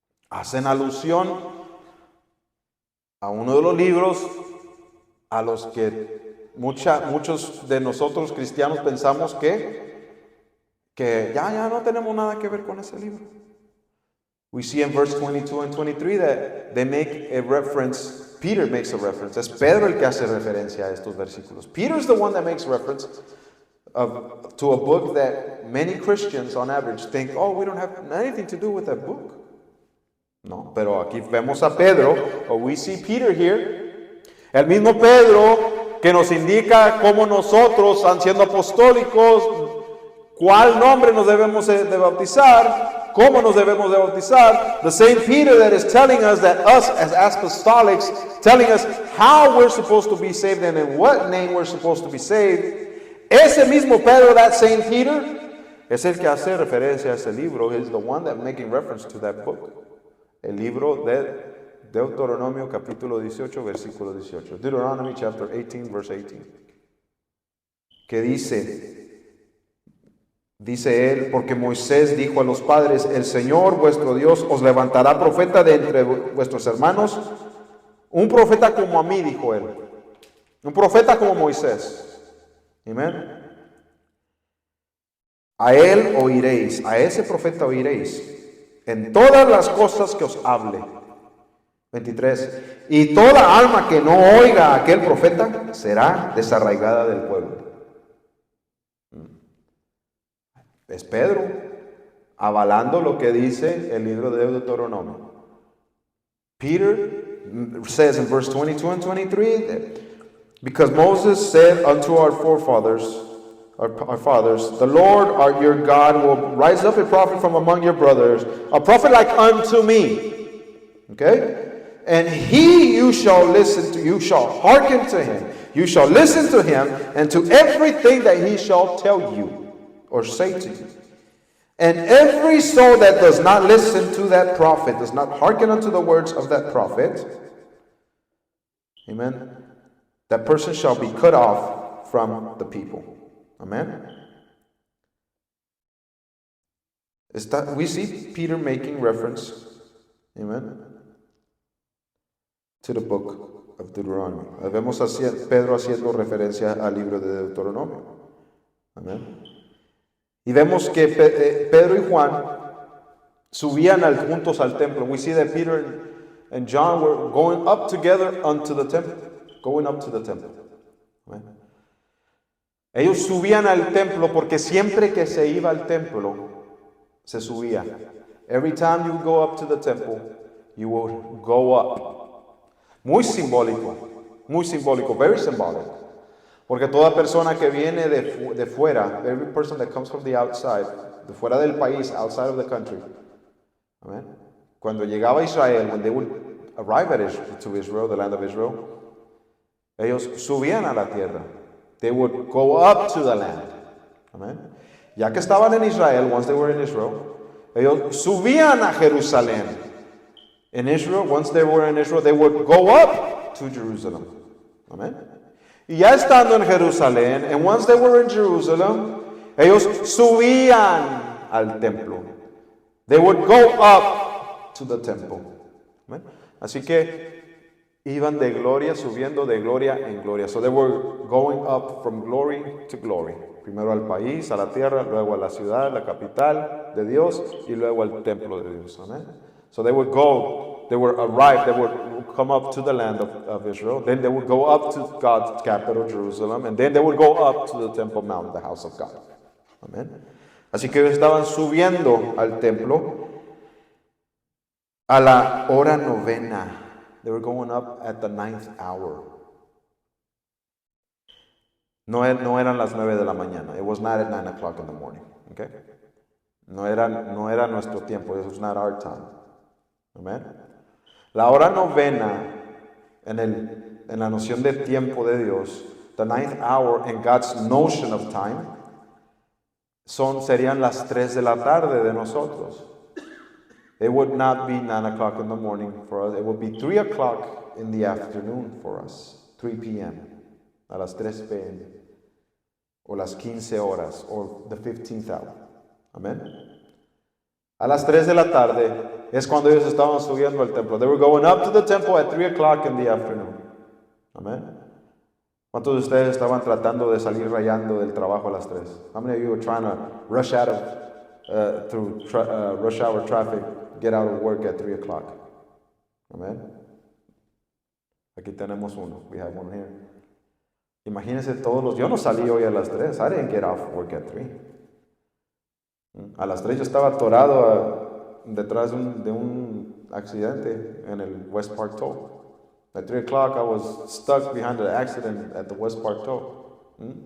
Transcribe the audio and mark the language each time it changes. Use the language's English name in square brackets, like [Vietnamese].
[Spanish] Hacen alusión a uno de los libros a los que muchos de nosotros cristianos pensamos que ya no tenemos nada que ver con ese libro. [English] We see in verse 22 and 23 that they make a reference, Peter makes a reference. [Spanish] Es Pedro el que hace referencia a estos versículos. [English] Peter's the one that makes reference to a book that many Christians on average think, oh, we don't have anything to do with that book. [Spanish] No, pero aquí vemos a Pedro, [English] or we see Peter here, [Spanish] el mismo Pedro que nos indica cómo nosotros, siendo apostólicos, cuál nombre nos debemos de bautizar, cómo nos debemos de bautizar. [English] The same Peter that is telling us that us as apostolics, telling us how we're supposed to be saved and in what name we're supposed to be saved. [Spanish] Ese mismo Pedro, [English] that same Peter, [Spanish] es el que hace referencia a ese libro. [English] He's the one that making reference to that book. [Spanish] El libro de Deuteronomio capítulo 18, versículo 18. [English] Deuteronomy chapter 18, verse 18. [Spanish] Que dice él, porque Moisés dijo a los padres, el Señor vuestro Dios os levantará profeta de entre vuestros hermanos, un profeta como a mí, dijo él, un profeta como Moisés. Amén. A él oiréis, a ese profeta oiréis, en todas las cosas que os hable. 23. Y toda alma que no oiga a aquel profeta será desarraigada del pueblo. Es Pedro avalando lo que dice el libro de Deuteronomio. [English] Peter says in verse 22 and 23 that because Moses said unto our forefathers, our fathers, the Lord our your God will rise up a prophet from among your brothers, a prophet like unto me. Okay? And you shall listen to, you shall hearken to him. You shall listen to him and to everything that he shall tell you or say to you. And every soul that does not listen to that prophet, does not hearken unto the words of that prophet, amen, that person shall be cut off from the people. Amen. We see Peter making reference, amen, to the book of Deuteronomy. [Spanish] Vemos a Pedro haciendo referencia al libro de Deuteronomio. Amén. Y vemos que Pedro y Juan subían juntos al templo. [English] We see that Peter and John were going up together unto the temple. Going up to the temple. Amén. [Spanish] Ellos subían al templo porque siempre que se iba al templo, se subía. [English] Every time you go up to the temple, you will go up. [Spanish] Muy simbólico. Muy simbólico, [English] very symbolic. [Spanish] Porque toda persona que viene de fuera, [English] every person that comes from the outside, [Spanish] de fuera del país, [English] outside of the country, amen. [Spanish] Cuando llegaba a Israel, [English] when they would arrive to Israel, the land of Israel, [Spanish] ellos subían a la tierra. [English] They would go up to the land. Amen. [Spanish] Ya que estaban en Israel, [English] once they were in Israel, [Spanish] ellos subían a Jerusalén. [English] In Israel, once they were in Israel, they would go up to Jerusalem. Amen. [Spanish] Y ya estando en Jerusalén, [English] and once they were in Jerusalem, [Spanish] ellos subían al templo. [English] They would go up to the temple. Amen. [Spanish] Así que iban de gloria, subiendo de gloria en gloria. [English] So they were going up from glory to glory. [Spanish] Primero al país, a la tierra, luego a la ciudad, la capital de Dios, y luego al templo de Dios. [English] Amen. So they would go, they would arrive, they would come up to the land of Israel. Then they would go up to God's capital, Jerusalem. And then they would go up to the Temple Mount, the house of God. Amen. [Spanish] Así que ellos estaban subiendo al templo a la hora novena. [English] They were going up at the 9th hour. [Spanish] No eran las 9 de la mañana. [English] It was not at 9 o'clock in the morning. Okay? [Spanish] No era nuestro tiempo. [English] This was not our time. Amen. [Spanish] La hora novena en la noción de tiempo de Dios, [English] the 9th hour in God's notion of time, [Spanish] serían las 3 de la tarde de nosotros. [English] It would not be 9 o'clock in the morning for us. It would be 3 o'clock in the afternoon for us. [Spanish] 3 p.m. A las 3 p.m. O las 15 horas. [English] Or the 15th hour. Amen. [Spanish] A las 3 de la tarde es cuando ellos estaban subiendo al templo. [English] They were going up to the temple at 3 o'clock in the afternoon. Amen. [Spanish] ¿Cuántos de ustedes estaban tratando de salir rayando del trabajo a las 3? [English] How many of you were trying to rush out of through rush hour traffic, get out of work at 3 o'clock? Amen. [Spanish] Aquí tenemos uno. [English] We have one here. [Spanish] Imagínense yo no salí hoy a las 3. [English] I didn't get off work at 3. [Spanish] A las 3 yo estaba atorado detrás de un accidente en el West Park Toll. [English] At 3 o'clock I was stuck behind the accident at the West Park Toll.